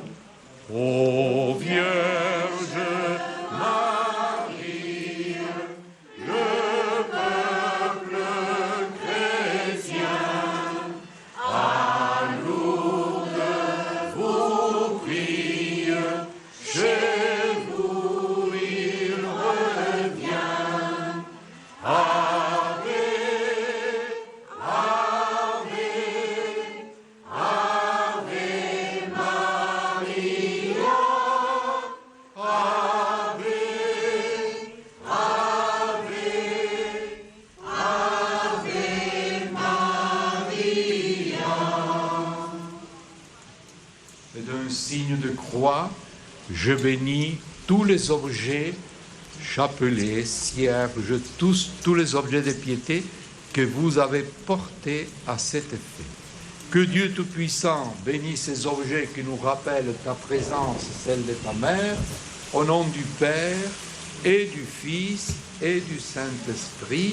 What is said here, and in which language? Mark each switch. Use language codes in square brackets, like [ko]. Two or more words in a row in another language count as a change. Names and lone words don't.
[fr] Ô Vierge Marie, le peuple chrétien, à Lourdes vous prie, chez vous il revient. [la] Ave, Ave, Ave Maria, Ave, Ave, Ave Maria. [fr] Et d'un signe de croix, je bénis tous les objets, chapelets, cierges, tous les objets de piété que vous avez portés à cet effet. Que Dieu Tout-Puissant bénisse ces objets qui nous rappellent ta présence, celle de ta mère, au nom du Père et du Fils et du Saint-Esprit.